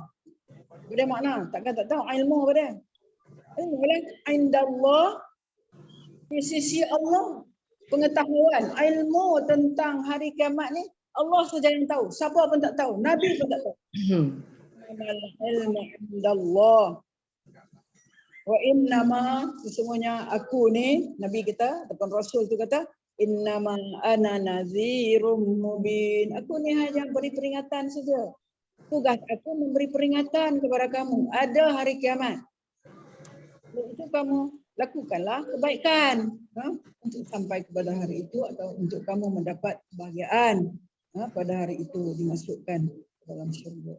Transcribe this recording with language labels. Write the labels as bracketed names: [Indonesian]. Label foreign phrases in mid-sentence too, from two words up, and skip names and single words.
[Malay] Apa makna? Takkan tak tahu ilmu apa dia? Ilmu lah indallah, di sisi Allah. Pengetahuan, ilmu tentang hari kiamat ni Allah saja yang tahu. Siapa pun tak tahu. Nabi pun tak tahu. [Arabic] إنما العلم عند الله وإنما, [Malay] sesungguhnya aku ni, Nabi kita ataupun Rasul tu kata, [Arabic] إنما أنا نذير مبين. [Malay] Aku ni hanya beri peringatan saja. Tugas aku memberi peringatan kepada kamu. Ada hari kiamat. Itu kamu lakukanlah kebaikan untuk sampai kepada hari itu atau untuk kamu mendapat kebahagiaan pada hari itu dimasukkan dalam syurga.